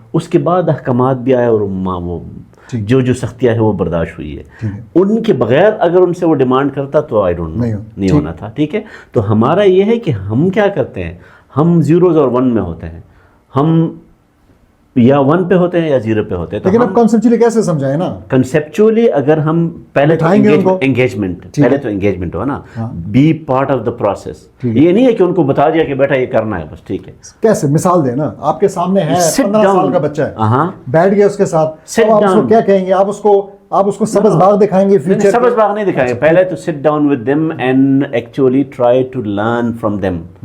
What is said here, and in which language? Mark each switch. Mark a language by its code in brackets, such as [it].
[ur] اس کے بعد احکامات بھی آئے, اور وہ جو سختیاں ہیں وہ برداشت ہوئی ہے. ان کے بغیر اگر ان سے وہ ڈیمانڈ کرتا تو [en] I don't know [ur] نہیں ہونا تھا. ٹھیک ہے, تو ہمارا یہ ہے کہ ہم کیا کرتے ہیں, ہم زیروز اور ون میں ہوتے ہیں, ہم یا 1 پہ ہوتے ہیں یا 0 پہ ہوتے ہیں. لیکن اب کنسیپچولی کیسے سمجھائیں نا, کنسیپچولی اگر ہم پہلے انگیجمنٹ ہو نا, [en] Be part of the process. [ur] یہ نہیں ہے کہ ان کو بتا دیا کہ بیٹا یہ کرنا ہے بس, ٹھیک ہے. کیسے مثال دیں نا, آپ کے سامنے ہے 15 سال کا بچہ ہے, بیٹھ گیا اس کے ساتھ, آپ اس کو کیا کہیں گے, آپ اس کو سبز باغ دکھائیں گے؟ فیوچر سبز باغ نہیں دکھائیں گے, پہلے تو [en] Sit down with them and actually try to learn from them.